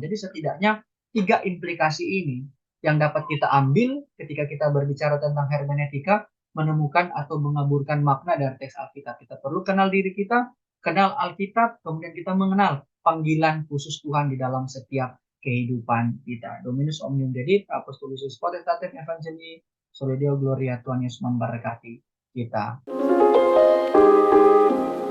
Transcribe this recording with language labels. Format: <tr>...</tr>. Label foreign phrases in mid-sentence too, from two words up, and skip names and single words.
<id>Jadi setidaknya 3 implikasi ini yang dapat kita ambil ketika kita berbicara tentang hermeneutika, menemukan atau mengaburkan makna dari teks Alkitab. Kita perlu kenal diri kita, kenal Alkitab, kemudian kita mengenal panggilan khusus Tuhan di dalam setiap kehidupan kita.</id> <la>Dominus omnium dedit, apostolicis potestatem evangelii, Soli Deo Gloria,</la> <id>Tuhan Yesus memberkati kita.</id>